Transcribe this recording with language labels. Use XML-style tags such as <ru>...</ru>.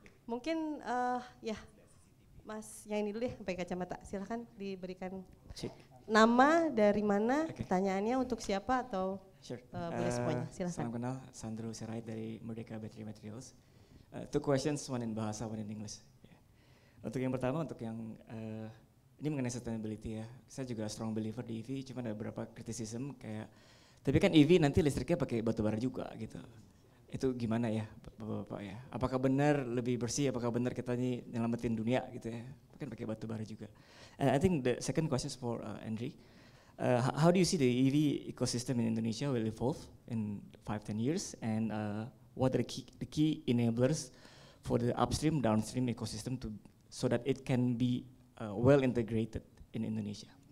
<id>Mungkin ya, Mas yang ini dulu ya, pakai kacamata. Silahkan diberikan nama, dari mana, pertanyaannya untuk siapa, atau boleh semuanya. Silahkan. Salam kenal, Sandro Sirait dari Merdeka Battery Materials.</id> <en>2 questions, one in bahasa, one in English.</en> <id>Untuk yang pertama, untuk yang ini mengenai sustainability ya. Saya juga strong believer di EV, cuma ada beberapa criticism kayak, tapi kan EV nanti listriknya pakai batu bara juga gitu. Itu gimana ya Bapak-bapak ya? Apakah benar lebih bersih, apakah benar kita ini nyelamatin dunia gitu ya? Kan pakai batu bara juga.</id> <en>And I think the second question is for Andri. How do you see the EV ecosystem in Indonesia will evolve in 5-10 years, and what are the key enablers for the upstream, downstream ecosystem so that it can be well integrated in Indonesia?</en>